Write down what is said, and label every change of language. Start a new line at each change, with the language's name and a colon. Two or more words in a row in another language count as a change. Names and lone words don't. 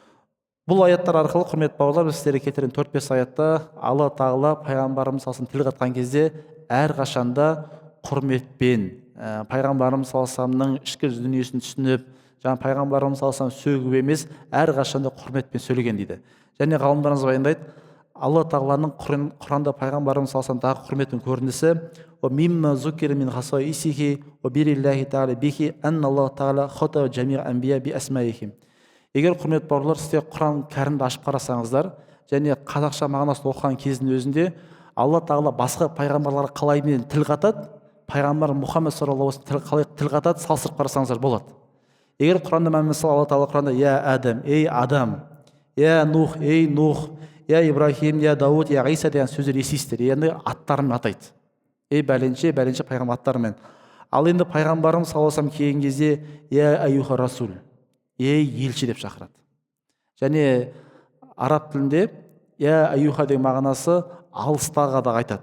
Kazakh: Бұл аяттар арқылы, құрметті бауырлар, біз сіздерге келтірген 4-5 аятта Алла тағала пайғамбарымыз саллаллаху тіл қатқан кезде әрқашанда құрметпен, пайғамбарымыз саллаллаху ішкі дүниесін түсініп, жаңа пайғамбарымыз саллаллаху сөгіп емес, әрқашанда құрметпен сөйлеген дейді. Және ғалымдарымыз баяндайды, Алла тағаланың Құранда пайғамбарымыз саллаллаху тағы құрметтің көрінісі:
Arabic: «ومما ذكر من خصائصه وبر الله تعالى به أن الله تعالى خاطب جميع أنبياء بأسمائهم».
Kazakh: Егер құрметті бауырлар, сіздер Құран кәрімді ашып қарасаңыздар, және қазақша мағынасын оқыған кездің өзінде Алла тағала басқа пайғамбарларға қалаймен тіл қатады, пайғамбар Мұхаммед
Arabic: صلى الله عليه وسلم
Kazakh: қалай тіл қатады, салыстырып қарасаңыздар болады. Егер Құранда мысалы Алла тағала Құранда: «Я Адам, ей Адам», «Я Нух, ей Нух», «Я Ибрахим, я Дауд, я Иса» деген сөздер естисіздер. Енді аттарымен атайды. Ей бәленше пайғамбар аттарымен. Ал енді пайғамбарымыз
Arabic: صلى الله عليه وسلم
Kazakh: келген кезде:
Arabic: «يا أيها رسول»,
Kazakh: ей елші деп шақырады. Және араб тілінде
Arabic: يا أيها
Kazakh: деген мағынасы алыстағы да айтады.